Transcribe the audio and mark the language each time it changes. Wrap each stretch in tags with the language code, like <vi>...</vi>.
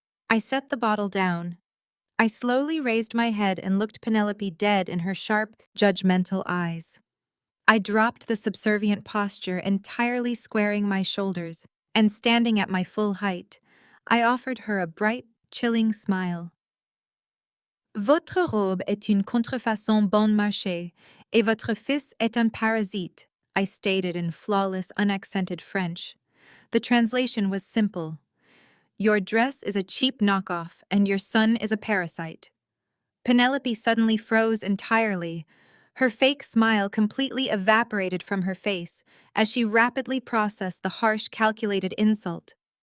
<en>I set the bottle down. I slowly raised my head and looked Penelope dead in her sharp, judgmental eyes. I dropped the subservient posture, entirely squaring my shoulders, and standing at my full height, I offered her a bright, chilling smile.</en> <fr>Votre robe est une contrefaçon bon marché, et votre fils est un parasite,</fr> <en>I stated in flawless, unaccented French. The translation was simple. Your dress is a cheap knockoff, and your son is a parasite. Penelope suddenly froze entirely. Her fake smile completely evaporated from her face as she rapidly processed the harsh, calculated insult.</en>